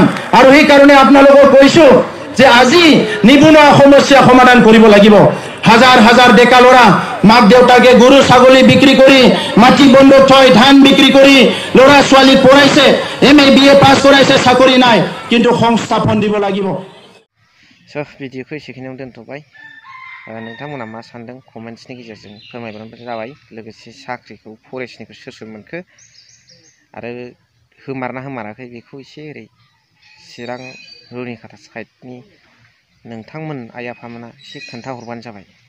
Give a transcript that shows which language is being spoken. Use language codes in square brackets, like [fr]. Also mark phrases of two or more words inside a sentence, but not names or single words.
[as] আৰু সেইকাৰণে আপোনালোকক কৈছোঁ যে আজি নিবনুৱা সমস্যা সমাধান কৰিব লাগিব। হাজাৰ হাজাৰ ডেকা ল'ৰা মাক দেউতাকে গৰু ছাগলী বিক্ৰী কৰি, মাটি বন্ধক থৈ, ধান বিক্ৰী কৰি ল'ৰা ছোৱালী পঢ়াইছে, MA BA পাছ কৰাইছে, চাকৰি নাই, কিন্তু সংস্থাপন দিব লাগিব। [brx] भिडिअखौ एसेखिनियाव दोनथ'बाय। नोंथांमोना मा सानदों कमेन्ट्सनि गेजेरजों फोरमायबानो जाबाय। लोगोसे साख्रिखौ फरेस्टनिखौ सोर सोर मोनखो आरो होमारना होमाराखै बेखौ एसे ओरै चिरां रुनिखाता साइडनि नोंथांमोन आइ आफामोना एसे खोन्थाहरबानो जाबाय।